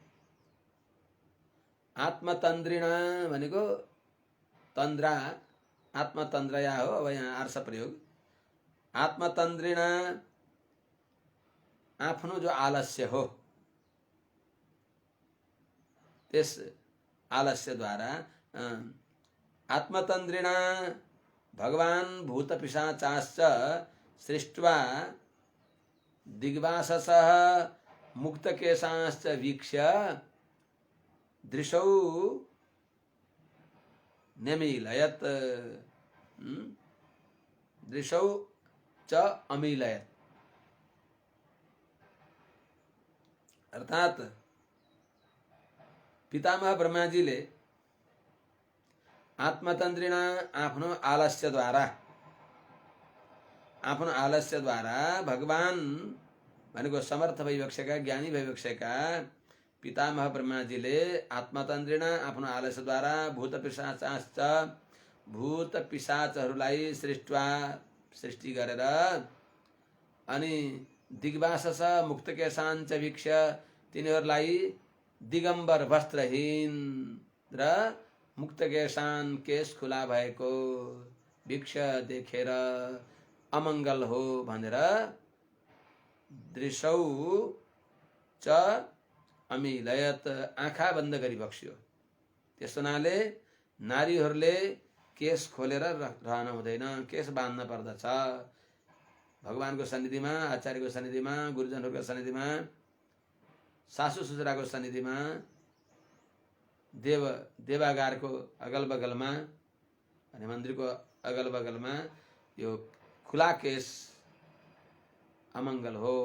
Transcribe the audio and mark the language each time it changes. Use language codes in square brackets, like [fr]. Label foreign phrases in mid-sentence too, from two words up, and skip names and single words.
[ne] आत्मतन्द्रिणा भनेको तन्द्रा, आत्मतन्द्रया हो, अब यहाँ आर्ष प्रयोग। आत्मतन्द्रिणा आफ्नो जो आलस्य हो त्यस आलस्यद्वारा आत्मतन्द्रिणा [sa] भगवान् भूतपिशाचाश्च सृष्ट्वा दिग्वाससः मुक्तकेशांश्च वीक्ष्य दृशौ न्यमीलयत। दृशौ च अमीलयत, [ne] अर्थात पितामह ब्रह्माजीले आत्मतन्द्रिणा आफ्नो आलस्यद्वारा भगवान भनेको समर्थ भइबसेका ज्ञानी भइबसेका पितामह ब्रह्माजीले आत्मतन्द्रिणा आफ्नो आलस्यद्वारा भूत पिशाचहरूलाई सृष्टि गरेर अनि [sa] दिग्वासस मुक्तकेशाञ्च वीक्ष्य [ne] तिनीहरूलाई दिगम्बर वस्त्रहीन र मुक्तकेशान केश खुला भएको वीक्ष्य देखेर अमङ्गल हो भनेर [sa] दृशौ च अमीलयत [ne] आँखा बन्द गरी बक्स्यो। त्यस हुनाले नारीहरूले केश खोलेर रहन हुँदैन, केश बाँध्न पर्दछ। भगवानको सन्निधिमा, आचार्यको सन्निधिमा, गुरुजनहरूको सन्निधिमा, सासू ससुराको सन्निधिमा, देवागारको अगल बगलमा अनि मन्दिरको अगल बगलमा यो खुला केश अमङ्गल हो।